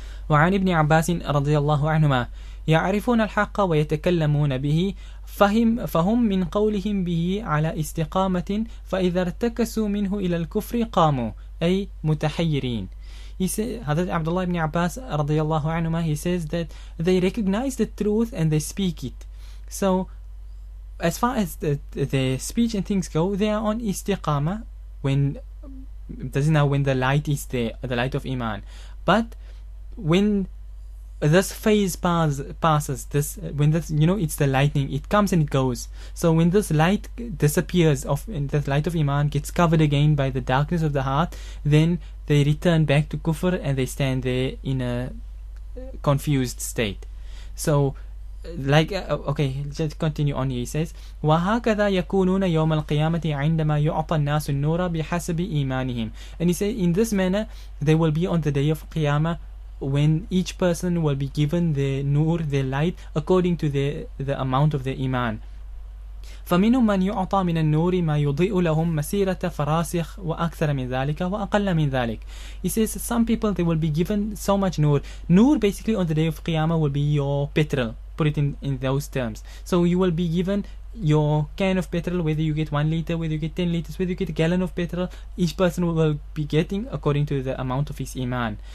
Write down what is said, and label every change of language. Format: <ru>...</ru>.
<ar>وعن ابن عباس رضي الله عنهما يعرفون الحق ويتكلمون به فهم من قولهم به على استقامة فإذا ارتكسوا منه إلى الكفر قاموا أي متحيرين.</ar> <en>He said, Hadrat Abdullah ibn Abbas رضي الله عنهما, he says that they recognize the truth and they speak it. So as far as the speech and things go, they are on istiqamah when the light is there, the light of Iman. But when this phase passes, it's the lightning, it comes and it goes. So when this light disappears, and the light of Iman gets covered again by the darkness of the heart, then they return back to kufr and they stand there in a confused state. So like okay, just continue on. He says</en> <ar>وهكذا يكونون يوم القيامة عندما يعطى الناس النور بحسب إيمانهم.</ar> <en>And he says in this manner they will be on the day of Qiyamah, when each person will be given the nur, the light, according to the amount of the iman.</en> <ar>فمنهم من يعطى من النور ما يضيء لهم مسيرة فراسخ وأكثر من ذلك وأقل من ذلك.</ar> <en>He says some people, they will be given so much nur. Nur basically on the day of Qiyamah will be your petrol. Put it in those terms. So you will be given your can of petrol, whether you get 1 liter, whether you get 10 liters, whether you get a gallon of petrol. Each person will be getting according to the amount of his iman.</en>